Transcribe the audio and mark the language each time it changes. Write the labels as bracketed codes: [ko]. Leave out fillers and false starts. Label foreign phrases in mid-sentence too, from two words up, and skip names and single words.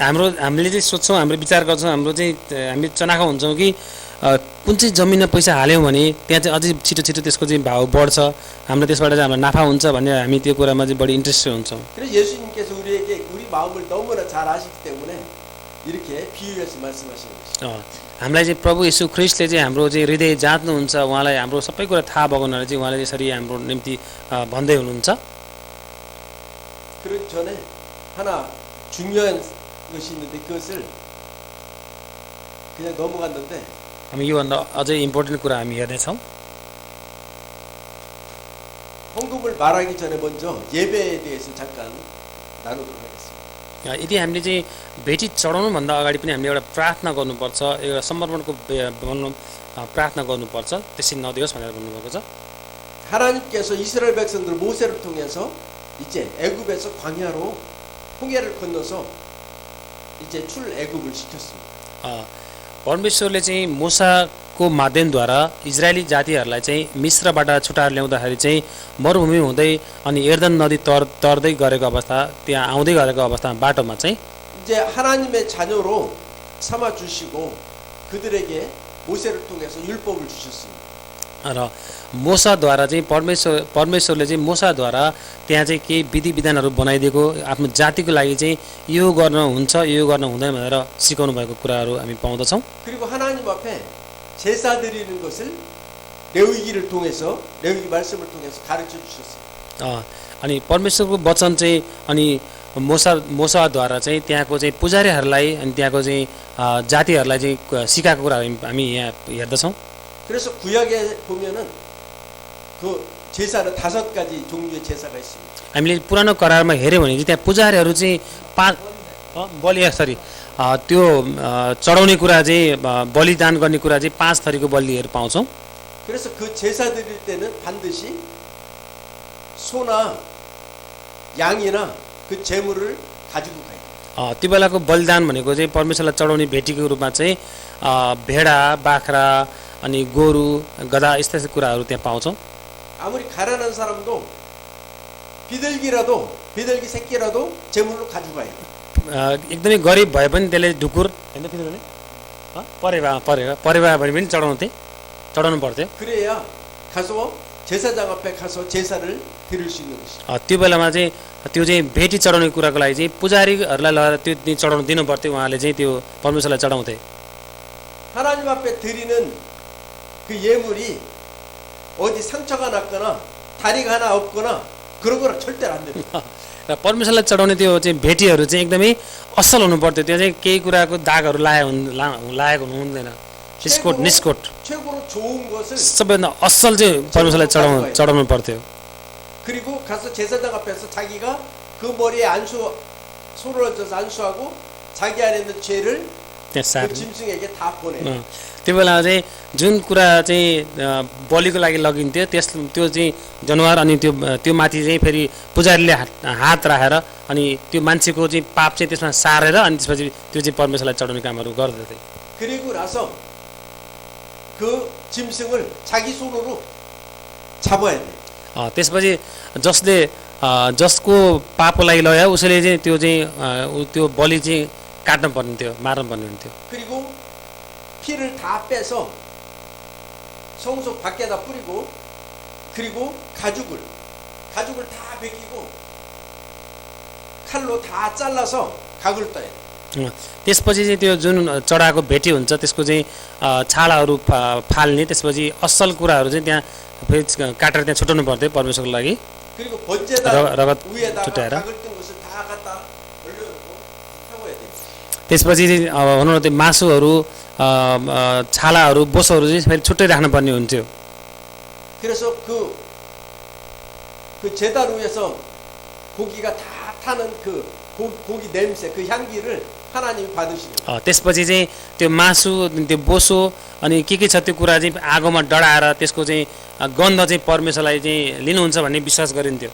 [ne] हामीले चाहिँ सोच्छौँ, हाम्रो विचार गर्छौँ, हाम्रो चाहिँ हामी चनाखो हुन्छौँ कि कुन चाहिँ जमिनमा पैसा हाल्यौँ भने त्यहाँ चाहिँ अझै छिटो छिटो त्यसको चाहिँ भाउ बढ्छ, हाम्रो त्यसबाट चाहिँ हाम्रो नाफा हुन्छ भन्ने हामी त्यो कुरामा चाहिँ बढी इन्ट्रेस्टेड हुन्छौँ। [ko] 그래서 예수님께서 우리에게 우리 마음을 너무나 잘 아시기 때문에 이렇게 비유해서 말씀하시는 것이죠. [ne] हामीलाई चाहिँ प्रभु येशू ख्रिस्टले चाहिँ हाम्रो चाहिँ हृदय जाँच्नुहुन्छ, उहाँलाई हाम्रो सबै कुरा थाहा भएको हुनाले चाहिँ उहाँले यसरी हाम्रो निम्ति भन्दै हुनुहुन्छ। [ko] 그러기 전에 하나 중요한 것이 있는데 그것을 그냥 넘어갔는데 [ne] हामी योभन्दा अझै इम्पोर्टेन्ट कुरा हामी हेर्नेछौँ। [ko] 헌금을 말하기 전에 먼저 예배에 대해서 잠깐 나누도록 하겠습니다. [ne] यदि हामीले चाहिँ भेटी चढाउनुभन्दा अगाडि पनि हामीले एउटा प्रार्थना गर्नुपर्छ, एउटा समर्पणको प्रार्थना गर्नुपर्छ, त्यसै नदियोस् भनेर भन्नुभएको छ। [ko] 하나님께서 이스라엘 백성들 모세를 통해서 이제 애굽에서 광야로 홍해를 건너서 이제 출애굽을 시켰습니다. [ne] परमेश्वरले चाहिँ मूसाको माध्यमद्वारा इजरायली जातिहरूलाई चाहिँ मिस्रबाट छुटाएर ल्याउँदाखेरि चाहिँ मरुभूमि हुँदै अनि यर्दन नदी तर्दै गरेको अवस्था, त्यहाँ आउँदै गरेको अवस्थामा बाटोमा चाहिँ [ko] 이제 하나님의 자녀로 삼아 주시고 그들에게 모세를 통해서 율법을 주셨습니다. [ne] र मोसाद्वारा चाहिँ परमेश्वरले चाहिँ मोसाद्वारा त्यहाँ चाहिँ केही विधि विधानहरू बनाइदिएको आफ्नो जातिको लागि चाहिँ यो गर्न हुन्छ, यो गर्न हुँदैन भनेर सिकाउनु भएको कुराहरू हामी पाउँदछौँ। [ko] 그리고 하나님 앞에 제사 드리는 것을 레위기를 통해서 레위기 말씀을 통해서 가르쳐 주셨습니다. [ne] अनि परमेश्वरको वचन चाहिँ अनि मोसाद्वारा चाहिँ त्यहाँको चाहिँ पुजारीहरूलाई अनि त्यहाँको चाहिँ जातिहरूलाई चाहिँ सिकाएको कुराहरू हामी यहाँ हेर्दछौँ। [ko] 그래서 구약에 보면은 그 제사는 5가지 종류의 제사가 있습니다. [ne] हामीले पुरानो करारमा हेर्यौँ भने चाहिँ त्यहाँ पुजारीहरू चाहिँ त्यो चढाउने कुरा चाहिँ बलिदान गर्ने कुरा चाहिँ 5 थरीको बलिहरू पाउँछौँ। [ko] 그래서 그 제사 드릴 때는 반드시 소나 양이나 그 제물을 가지고 가요. [ne] त्यो बेलाको बलिदान भनेको चाहिँ परमेश्वरलाई चढाउने भेटीको रूपमा चाहिँ भेडा, बाख्रा अनि गोरु, गधा यस्ता कुराहरू त्यहाँ पाउँछौँ। [ko] 아무리 가난한 사람도 비둘기 새끼라도 제물로 가져가요. [ne] एकदमै गरिब भए पनि त्यसले ढुकुर हैन तिनीहरूले परेवा भने पनि चढाउनु पर्थ्यो। [ko] 그래야 가서 제사장 앞에 가서 제사를 드릴 수 있는 것이죠. [ne] त्यो बेलामा चाहिँ त्यो चाहिँ भेटी चढाउने कुराको लागि चाहिँ पुजारीहरूलाई लगेर त्यो चढाउनु दिनु पर्थ्यो, उहाँले चाहिँ त्यो परमेश्वरलाई चढाउँथे। [ko] 하나님 앞에 드리는 그 예물이 어디 상처가 났거나 다리가 하나 없거나 그런 거랑 절대로 안 됩니다. [ne] र परमेश्वरलाई चढाउने त्यो चाहिँ भेटीहरू चाहिँ एकदमै असल हुनु पर्थ्यो, त्यो चाहिँ केही कुराको दागहरू लागेको हुँदैन, निस्कोट [ko] 최고로 좋은 것을 [ne] सबैभन्दा असल चाहिँ परमेश्वरलाई चढाउनु पर्थ्यो। [ko] 그리고 가서 제사장 앞에서 자기가 그 머리에 소를 얹어서 안수하고 자기 안에 있는 죄를 그 짐승에게 다 보내요. [ne] त्यो बेला चाहिँ जुन कुरा चाहिँ बलिको लागि लगिन्थ्यो त्यो चाहिँ जनावर अनि त्यो माथि चाहिँ फेरि पुजारीले हात राखेर अनि त्यो मान्छेको चाहिँ पाप चाहिँ त्यसमा सारेर अनि त्यसपछि त्यो चाहिँ परमेश्वरलाई चढाउने कामहरू गर्दथे। [ko] 그리고 나서 그 짐승을 자기 손으로 잡아야 돼. [ne] त्यसपछि जसको पापको लागि लग्यो उसले चाहिँ त्यो बलि चाहिँ काट्नु पर्ने थियो, मार्नु पर्ने हुन्थ्यो। [ko] 그리고 피를 다 빼서 성소 밖에다 뿌리고 그리고 가죽을 다 벗기고 칼로 다 잘라서 각을 떠야 돼. [ne] त्यसपछि चाहिँ त्यो जुन चढाएको भेटी हुन्छ त्यसको चाहिँ छालाहरू फाल्ने, त्यसपछि असल कुराहरू चाहिँ त्यहाँ फेरि काटेर त्यहाँ छुट्याउनु पर्थ्यो परमेश्वरको लागि। [ko] 그리고 번제단 [ne] रगत [ko] 위에다가 [ne] छुट्याएर [ko] 작을 뜬 것을 다 갖다 올려놓고 태워야 돼요. [ne] त्यसपछि चाहिँ भनौँ न त्यो मासुहरू छालाहरू बोसोहरू चाहिँ फेरि छुट्टै राख्नुपर्ने हुन्थ्यो। [ko] 그래서 그 제단 위에서 고기가 다 타는 그 고기 냄새, 그 향기를 하나님이 받으시는 거예요. [ne] त्यसपछि चाहिँ त्यो मासु त्यो बोसो अनि के छ त्यो कुरा चाहिँ आगोमा डढाएर त्यसको चाहिँ गन्ध चाहिँ परमेश्वरलाई चाहिँ लिनुहुन्छ भन्ने विश्वास गरिन्थ्यो।